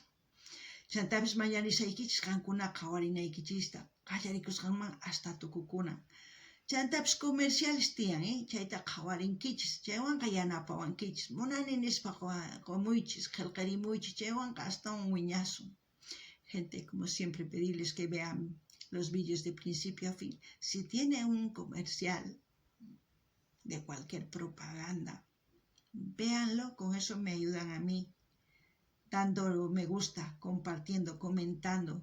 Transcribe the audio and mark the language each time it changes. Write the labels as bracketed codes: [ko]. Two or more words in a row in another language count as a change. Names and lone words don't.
[qu] Chantapis mañanisaykichis qankuna qhawarinaykichista qallarikusqanman hasta tukukunan. Chantapis comerciales tiyan, chayta qhawarinkichis, chaywanqa yanapawankichis. Munani nispa qumuychis, qillqirimuychis, chaywanqa astawan wiñasun. [es] Gente, como siempre, pedirles que vean los vídeos de principio a fin. Si tiene un comercial de cualquier propaganda, véanlo, con eso me ayudan a mí, dando me gusta, compartiendo, comentando.